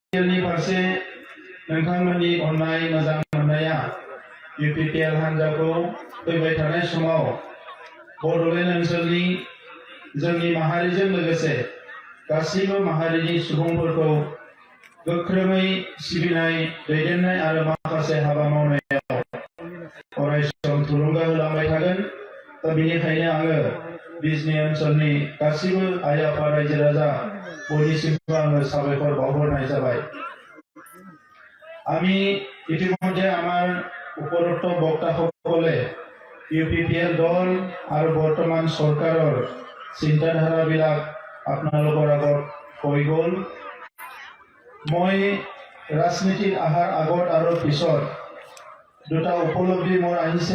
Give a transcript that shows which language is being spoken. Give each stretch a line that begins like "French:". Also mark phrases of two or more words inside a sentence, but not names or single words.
Bodo: नि फारसे नोंथांमोननि अननाय मोजां मोननाया UPPL हान्जाखौ फैबाय थानाय समाव बड'लेण्ड ओनसोलनि जोंनि माहारिजों लोगोसे गासिबो माहारिनि सुबुंफोरखौ गोख्रोङै सिबिनाय दैदेननाय आरो माखासे हाबा मावनायाव अरायसम थुलुंगा होलांबाय थागोन। दा बेनिखायनो आङो बिजनी ओनसोलनि गासिबो आइ आफा रायजो राजा बयनिसिमबो आङो साबायखर बावहरनाय जाबाय।
Assamese: আমি ইতিমধ্যে আমার উপরোক্ত বক্তাসকলে UPPL দল আৰু বৰ্তমান সৰকাৰৰ চিন্তাধাৰাবিলাক আপোনালোকৰ আগত কৈ গ'ল। মই ৰাজনীতিত অহাৰ আগত আৰু পিছত দুটা উপলব্ধি মোৰ আহিছে।